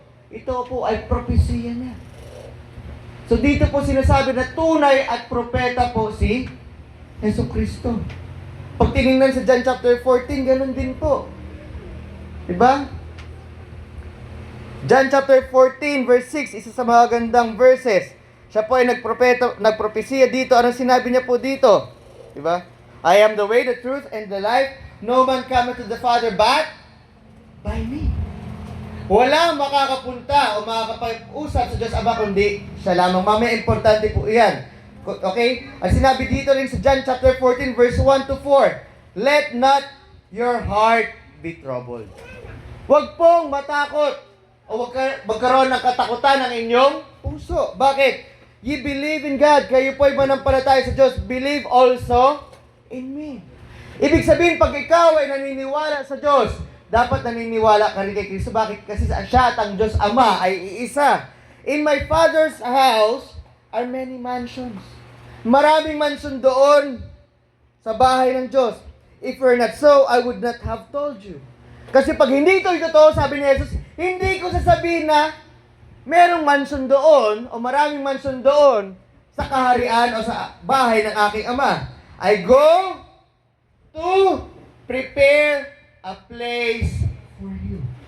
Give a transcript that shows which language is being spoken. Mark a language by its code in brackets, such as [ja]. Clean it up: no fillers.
[tl] Ito po ay propesya niya. So dito po sinasabi na tunay at propeta po si Jesucristo. Pag tinignan sa John chapter 14, ganun din po. Diba? John chapter 14 verse 6, isa sa mga gandang verses. Siya po ay nagpropesiya dito. Anong sinabi niya po dito? Diba? [en] I am the way, the truth, and the life. No man cometh to the Father but by me. [tl] Walang makakapunta o makakapag-usap sa Diyos Ama kundi siya lamang. Mamaya, importante po iyan. Okay? Ang sinabi dito rin sa John chapter 14 verse 1 to 4. [en] Let not your heart be troubled. [tl] Huwag pong matakot o magkaroon ng katakutan ng inyong puso. Bakit? [en] Ye believe in God. [tl] Kayo po ay manampalataya sa Diyos. [en] Believe also in me. [tl] Ibig sabihin, pag ikaw ay naniniwala sa Diyos, dapat naniniwala ka rin kay Kristo. Bakit? Kasi siya at ang Diyos Ama ay iisa. [en] In my Father's house are many mansions. [tl] Maraming mansion doon sa bahay ng Diyos. [en] If we're not so, I would not have told you. [tl] Kasi pag hindi ito totoo, sabi ni Jesus, hindi ko sasabihin na merong mansion doon o maraming mansion doon sa kaharian o sa bahay ng aking Ama. [en] I go to prepare a place for you.